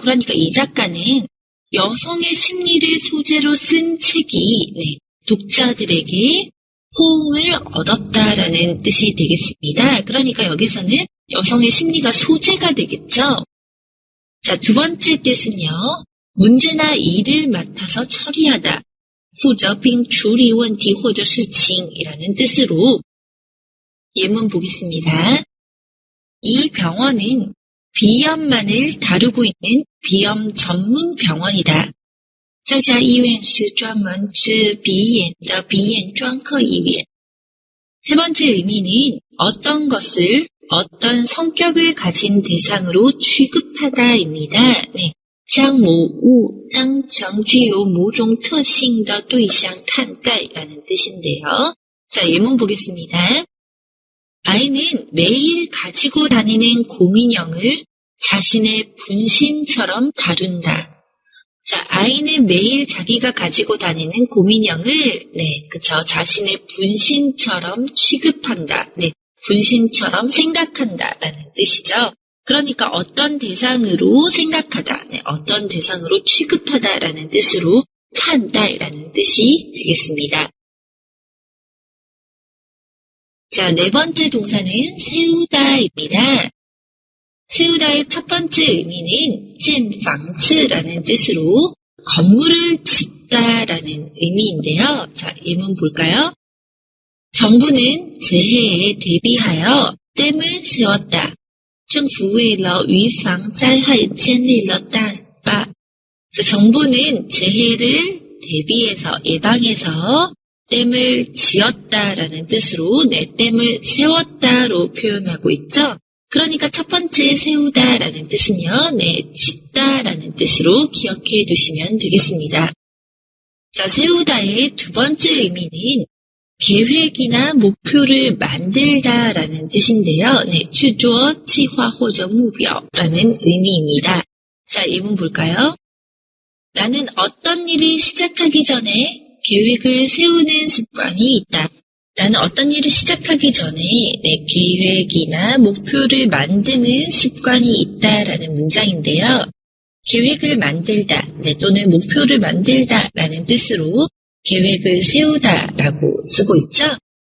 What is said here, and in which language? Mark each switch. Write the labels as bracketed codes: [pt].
[ko] 그러니까 이 작가는 여성의 심리를 소재로 쓴 책이 독자들에게 호응을 얻었다라는 뜻이 되겠습니다. 그러니까 여기서는 여성의 심리가 소재가 되겠죠. 자, 두 번째 뜻은요. 문제나 일을 맡아서 처리하다. [zh] 负责并处理问题或者事情 [ko] 이라는 뜻으로 예문 보겠습니다. 이 병원은 비염만을 다루고 있는 비염 전문 병원이다. [zh] 这家医院是专门治鼻炎的鼻炎专科医院. [ko] 세 번째 의미는 어떤 것을 어떤 성격을 가진 대상으로 취급하다입니다. [zh] 将某物当成具有某种特性的对象看待 [ko] 라는 뜻인데요. 자, 예문 보겠습니다. 아이는 매일 가지고 다니는 곰인형을 자신의 분신처럼 다룬다. 자, 아이는 매일 자기가 가지고 다니는 곰인형을, 자신의 분신처럼 취급한다. 분신처럼 생각한다라는 뜻이죠. 그러니까 어떤 대상으로 생각하다, 어떤 대상으로 취급하다라는 뜻으로 판다라는 뜻이 되겠습니다. 자, 4번째 동사는 세우다입니다. 세우다의 첫 번째 의미는 [zh] 建房子 [ko] 라는 뜻으로 건물을 짓다라는 의미인데요. 자, 예문 볼까요? 정부는 재해에 대비하여 댐을 세웠다. [zh] 政府为了预防灾害建立了大坝. [ko] 정부는 재해를 대비해서 예방해서 댐을 지었다라는 뜻으로 댐을 세웠다로 표현하고 있죠. 그러니까 첫 번째 세우다라는 뜻은요. 짓다라는 뜻으로 기억해 두시면 되겠습니다. 자, 세우다의 두 번째 의미는 계획이나 목표를 만들다라는 뜻인데요. [zh] 制作计划或者目标 [ko] 라는 의미입니다. 자, 예문 볼까요? 나는 어떤 일을 시작하기 전에 계획을 세우는 습관이 있다. 나는 어떤 일을 시작하기 전에 내 계획이나 목표를 만드는 습관이 있다라는 문장인데요. 계획을 만들다 또는 목표를 만들다라는 뜻으로 계획을 세우다라고 쓰고 있죠.